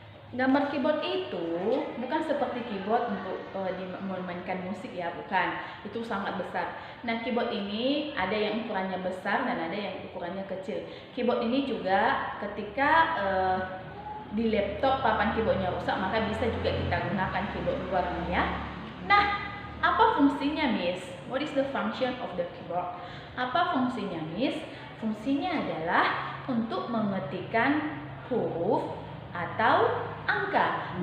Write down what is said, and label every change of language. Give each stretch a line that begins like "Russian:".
Indonesian: Gambar keyboard itu bukan seperti keyboard untuk memainkan musik ya, bukan. Itu sangat besar. Nah, keyboard ini ada yang ukurannya besar dan ada yang ukurannya kecil. Keyboard ini juga ketika di laptop papan keyboardnya rusak, maka bisa juga kita gunakan keyboard luarnya ya. Nah, apa fungsinya, Miss?
English: What is the function of the keyboard?
Indonesian: Apa fungsinya, Miss? Fungsinya adalah untuk mengetikkan huruf atau angka.